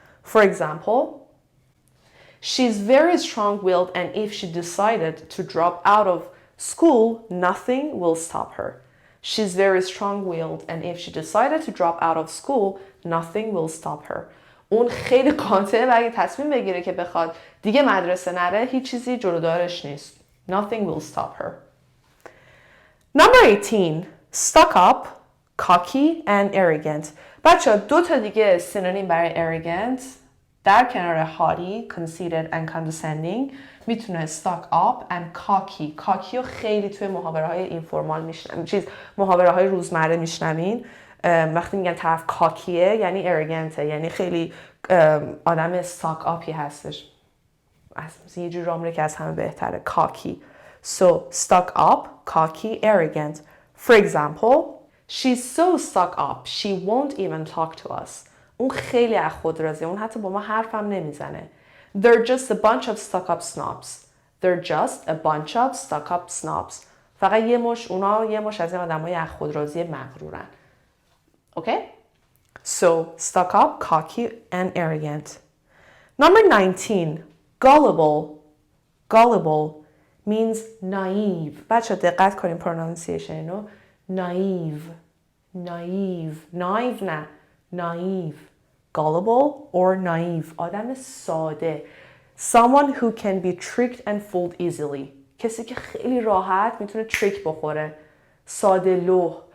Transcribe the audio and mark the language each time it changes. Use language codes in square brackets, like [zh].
[en] For example, she's very strong-willed and if she decided to drop out of school, nothing will stop her. She's very strong-willed and if she decided to drop out of school, nothing will stop her. [fa] اون خیلی قاطعه و اگه تصمیم بگیره که بخواد دیگه مدرسه نره هیچ چیزی جلودارش نیست. [en] Nothing will stop her. Number 18. Stuck up, cocky and arrogant. [fa] بچه دو تا دیگه سینونیم برای arrogant در کنار haughty, conceited and condescending میتونه stuck up and cocky. cocky رو خیلی توی محاوره های اینفورمال میشنویم، محاوره های روزمره میشنوین. وقتی میگن طرف کاکیه یعنی arrogant، یعنی خیلی آدم stuck upی هستش. یه جور رامره که از همه بهتره. cocky. [en] So stuck up, cocky, arrogant. For example, she's so stuck up, she won't even talk to us. [fa] اون خیلی از خود راضیه، اون حتی با ما حرفم نمیزنه. [en] They're just a bunch of stuck up snobs. They're just a bunch of stuck up snobs. [fa] فقط اونا یه مش از این آدمای از خود راضی مغرورن. [en] Okay? So stuck up, cocky and arrogant. Number 19, gullible. Gullible means naive. [fa] بچه دقت کنیم pronunciation اینو. [en] Naive. Naive. Naive نه. Naive. Gullible or naive. [fa] آدم ساده. [en] Someone who can be tricked and fooled easily. [fa] کسی که خیلی راحت میتونه تریک بخوره. ساده لوح.